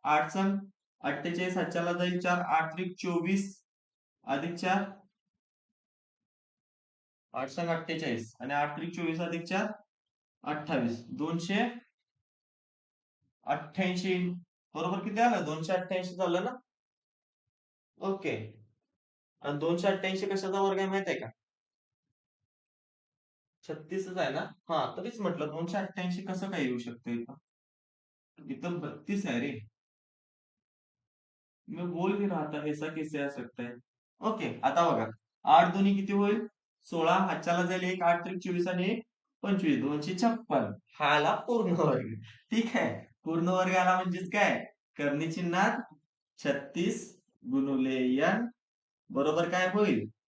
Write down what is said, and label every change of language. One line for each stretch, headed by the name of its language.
Marathi: 8 संग 48 हातच्याला जाईल 4, 8 त्रिक 24 अधिक 4, 8 संग 48 आणि 8 त्रिक 24 अधिक 4 28, 288. बरोबर किती आलं? 288 झालं ना? ओके. आणि 288 कशाचा वर्ग आहे माहित आहे का? 36च आहे ना? तरीच म्हटलं 288 कसं काय येऊ शकतं इथं? इथं 32 आहे रे.
Hindi: मैं बोल भी रहा था ऐसा कैसे आ सकता है.
Marathi: ओके, आता बघा, 8 दोन्ही किती होईल? 16, हातच्याला जाईल 1, 8 त्रिक 24 आणि 1 25, 256. हा आला पूर्ण वर्ग. ठीक आहे. पूर्ण वर्ग आला म्हणजेच काय? करणी चिन्हात 36 गुणिले n बरोबर काय होईल?